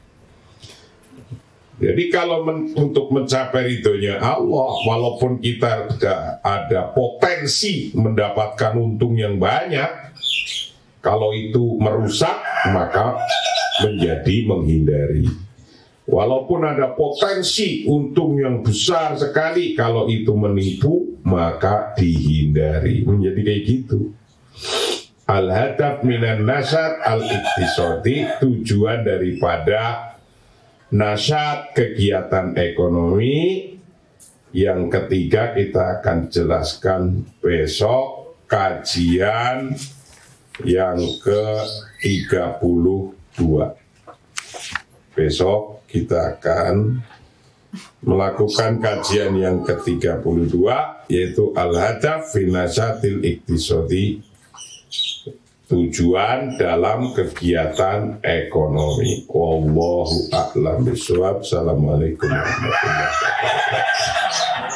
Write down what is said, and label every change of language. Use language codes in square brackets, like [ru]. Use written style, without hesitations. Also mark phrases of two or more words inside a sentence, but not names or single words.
[id] Jadi kalau untuk mencapai ridhonya Allah, walaupun kita ada potensi mendapatkan untung yang banyak, kalau itu merusak maka menjadi menghindari. Walaupun ada potensi untung yang besar sekali, kalau itu menipu maka dihindari. Menjadi kayak gitu. [ar] الهدف من النشاط الاقتصادي, [id] tujuan daripada nasyat kegiatan ekonomi. Yang ketiga kita akan jelaskan besok, kajian yang ke-32. Besok kita akan melakukan kajian yang ke-32, yaitu [ar] الهدف في النشاط الاقتصادي, [id] tujuan dalam kegiatan ekonomi. [ar] والله أعلم بالصواب. السلام عليكم ورحمة الله وبركاته.